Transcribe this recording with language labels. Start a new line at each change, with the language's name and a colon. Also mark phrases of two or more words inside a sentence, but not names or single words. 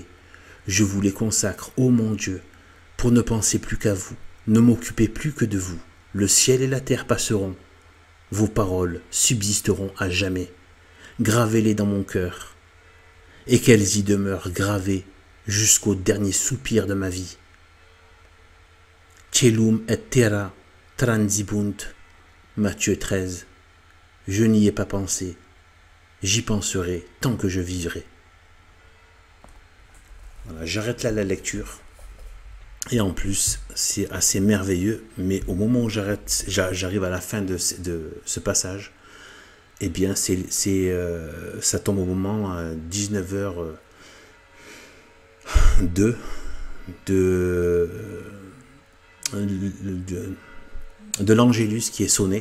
French: Je vous les consacre, ô mon Dieu, pour ne penser plus qu'à vous, ne m'occuper plus que de vous. Le ciel et la terre passeront, vos paroles subsisteront à jamais. Gravez-les dans mon cœur, et qu'elles y demeurent gravées jusqu'au dernier soupir de ma vie.
Latin: Celum et terra transibunt,
French: Matthieu 13. Je n'y ai pas pensé, j'y penserai tant que je vivrai. Voilà, j'arrête là la lecture. Et en plus, c'est assez merveilleux, mais au moment où j'arrive à la fin de ce passage, eh bien, ça tombe au moment à 19h02 de l'Angélus qui est sonné.